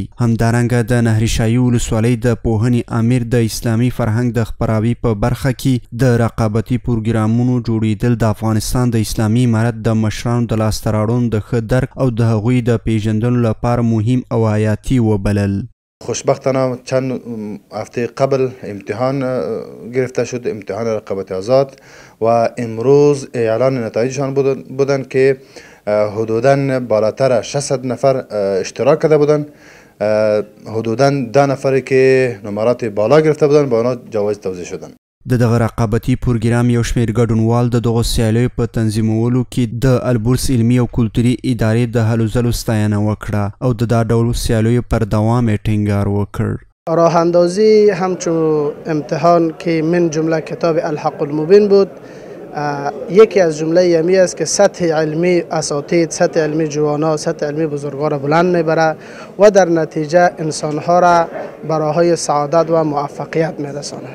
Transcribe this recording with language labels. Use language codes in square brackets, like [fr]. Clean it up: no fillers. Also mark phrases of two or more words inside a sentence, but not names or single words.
[ps] همدارنګه د نهرشاهي ولسوالۍ د پوهنې امیر د اسلامي فرهنګ د خپراوي په برخه کې د رقابتي پروګرامونو جوړېدل د افغانستان د اسلامي امارت د مشرانو د لاسته راوړنو د ښه درک او د هغوی د پیژندلو لپاره مهم او حیاتي وبلل. [fa] خوشبختانه چند هفته قبل امتحان گرفته شد، امتحان رقابت آزاد، و امروز اعلان نتایجشان بودن که حدوداً بالاتر 600 نفر اشتراک کرده بودن. حدوداً 10 نفری که نمرات بالا گرفته بودن به آنها جوایز توزیع شدن. [ps] د دغه رقابتي پروګرام یو شمېر ګډونوال د دغو سیالیو په تنظیمولو کې د البورس علمي او کلتوري ادارې د هلو ځلو ستاینه وکړه او د دا ډول سیالیو پر دوام یې ټینګار وکړ. [fa] راه اندازی همچون امتحان که من جمله کتاب الحق المبین بود، یکی از جمله یمی است که سطح علمی اساتید، سطح علمی جوانا، سطح علمی بزرگان را بلند میبره و در نتیجه انسانها را براهای سعادت و موفقیت میرسانه.